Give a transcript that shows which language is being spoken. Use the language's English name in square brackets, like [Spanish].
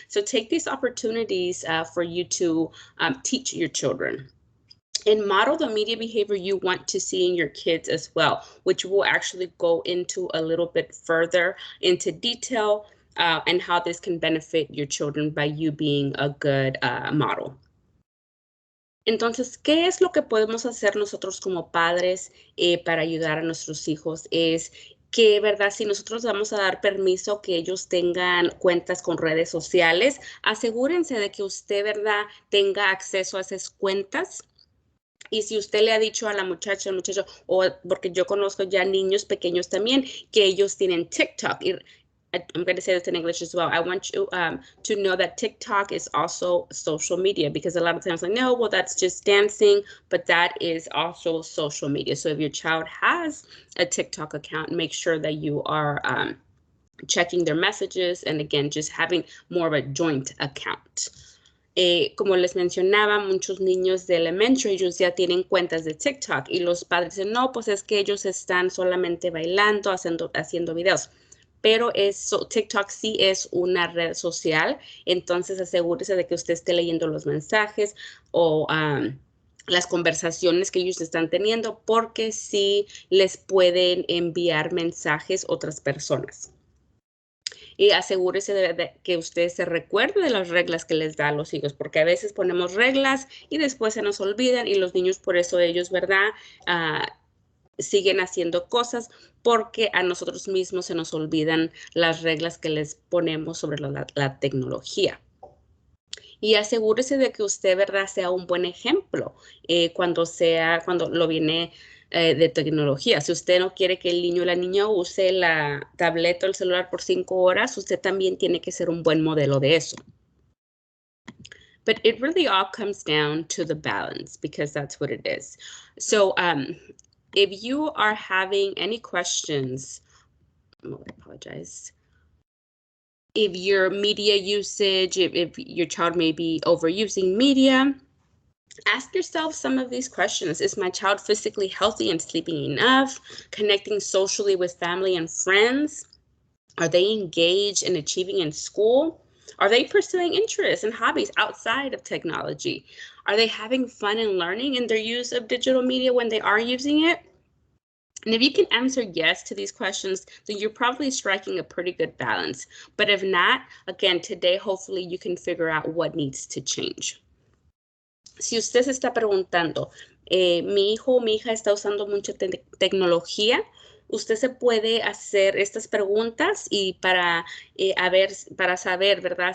[English] So take these opportunities for you to teach your children. And model the media behavior you want to see in your kids as well, which we'll actually go into a little bit further into detail and how this can benefit your children by you being a good model. [Spanish] Entonces, ¿qué es lo que podemos hacer nosotros como padres para ayudar a nuestros hijos? Es que, ¿verdad? Si nosotros vamos a dar permiso que ellos tengan cuentas con redes sociales, asegúrense de que usted, ¿verdad?, tenga acceso a esas cuentas. Y si usted le ha dicho a la muchacha, al muchacho, o porque yo conozco ya niños pequeños también, que ellos tienen TikTok. [English] I'm going to say this in English as well. I want you to know that TikTok is also social media, because a lot of times I know, well, that's just dancing, but that is also social media. So if your child has a TikTok account, make sure that you are checking their messages, and again, just having more of a joint account. [Spanish] Como les mencionaba, muchos niños de elementary, ellos ya tienen cuentas de TikTok y los padres dicen, no, pues es que ellos están solamente bailando, haciendo videos. Pero TikTok sí es una red social, entonces asegúrese de que usted esté leyendo los mensajes o las conversaciones que ellos están teniendo, porque sí les pueden enviar mensajes otras personas. Y asegúrese de que usted se recuerde de las reglas que les da a los hijos, porque a veces ponemos reglas y después se nos olvidan, y los niños, por eso ellos, ¿verdad?, siguen haciendo cosas porque a nosotros mismos se nos olvidan las reglas que les ponemos sobre la tecnología. Y asegúrese de que usted, ¿verdad?, sea un buen ejemplo cuando lo viene de tecnología. Si usted no quiere que el niño o la niña use la tableta o el celular por 5 horas, usted también tiene que ser un buen modelo de eso. [English] But it really all comes down to the balance, because that's what it is. So if you are having any questions, I apologize. If your media usage, if your child may be overusing media, ask yourself some of these questions. Is my child physically healthy and sleeping enough? Connecting socially with family and friends? Are they engaged in achieving in school? Are they pursuing interests and hobbies outside of technology? Are they having fun and learning in their use of digital media when they are using it? And if you can answer yes to these questions, then you're probably striking a pretty good balance. But if not, again, today, hopefully you can figure out what needs to change. [Spanish] Si usted se está preguntando, mi hijo o mi hija está usando mucha tecnología, usted se puede hacer estas preguntas y para saber, ¿verdad?